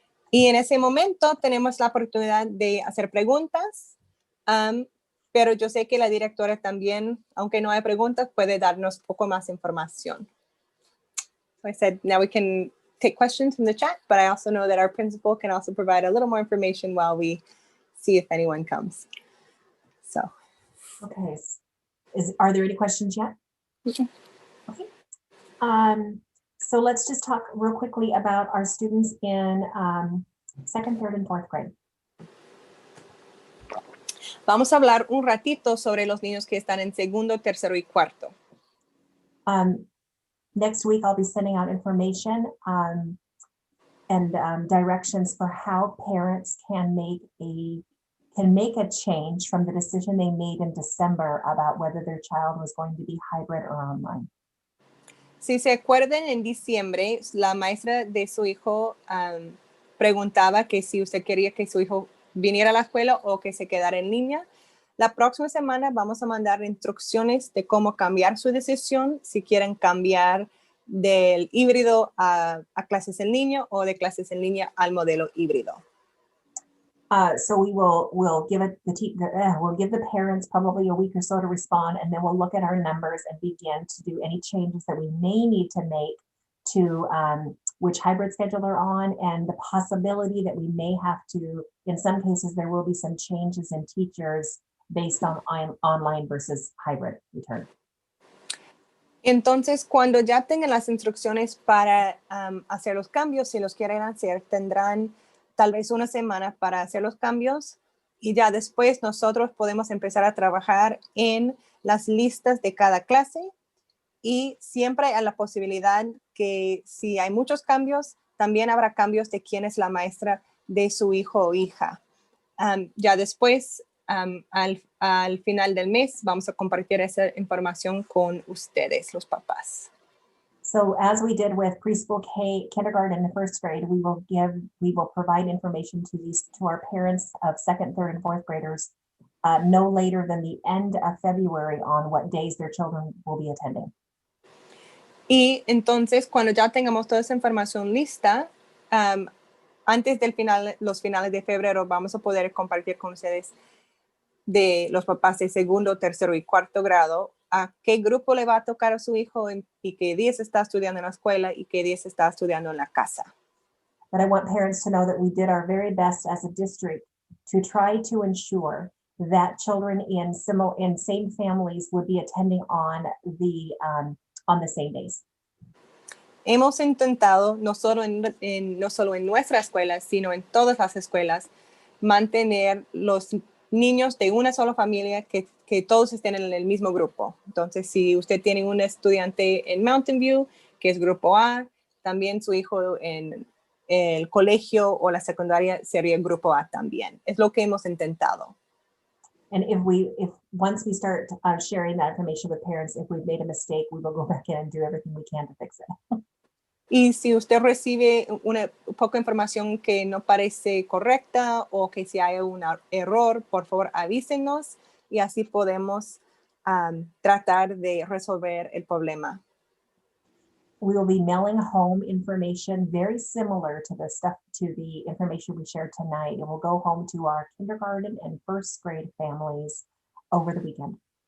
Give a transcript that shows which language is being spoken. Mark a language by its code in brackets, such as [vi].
[es] Y en ese momento tenemos la oportunidad de hacer preguntas, pero yo sé que la directora también, aunque no hay preguntas, puede darnos poco más información. [en] So I said, now we can take questions from the chat, but I also know that our principal can also provide a little more information while we see if anyone comes. So. Okay. Are there any questions yet? Okay. Okay. So let's just talk real quickly about our students in second, third, and fourth grade. [es] Vamos a hablar un ratito sobre los niños que están en segundo, tercero y cuarto. [en] Next week, I'll be sending out information and directions for how parents can make a change from the decision they made in December about whether their child was going to be hybrid or online. [es] Si se acuerdan, en diciembre, la maestra de su hijo preguntaba que si usted quería que su hijo viniera a la escuela o que se quedara en línea. La próxima semana vamos a mandar instrucciones de cómo cambiar su decisión, si quieren cambiar del híbrido a clases en línea o de clases en línea al modelo híbrido. [en] So we'll give the parents probably a week or so to respond, and then we'll look at our numbers and begin to do any changes that we may need to make to which hybrid schedule they're on, and the possibility that we may have to, in some cases, there will be some changes in teachers based on online versus hybrid return. [es] Entonces, cuando ya tengan las instrucciones para hacer los cambios, si los quieren hacer, tendrán tal vez una semana para hacer los cambios y ya después nosotros podemos empezar a trabajar en las listas de cada clase y siempre hay la posibilidad que si hay muchos cambios, también habrá cambios de quién es la maestra de su hijo o hija. Ya después, al final del mes, vamos a compartir esa información con ustedes, los papás. [en] So as we did with preschool, kindergarten, and first grade, we will provide information to our parents of second, third, and fourth graders no later than the end of February on what days their children will be attending. [es] Y entonces, cuando ya tengamos toda esa información lista, antes del los finales de febrero, vamos a poder compartir con ustedes de los papás de segundo, tercero y cuarto grado a qué grupo le va a tocar a su hijo y qué días está estudiando en la escuela y qué días está estudiando en la casa. [en] But I want parents to know that we did our very best as a district to try to ensure that children in same families would be attending on the same days. [es] Hemos intentado, no solo en nuestra escuela, sino en todas las escuelas, mantener los niños de una sola familia que todos estén en el mismo grupo. Entonces, si usted tiene un estudiante en Mountain View, que es grupo A, también su hijo en el colegio o la secundaria sería el grupo A también. Es lo que hemos intentado. [en] And if once we start sharing that information with parents, if we've made a mistake, we will go back in and do everything we can to fix it. [es] Y si usted recibe una poca información que no parece correcta o que si hay un error, por favor avísenos y así podemos tratar de resolver el problema. [en] We will be mailing home information very similar to the information we shared tonight. It will go home to our kindergarten and first grade families over the weekend.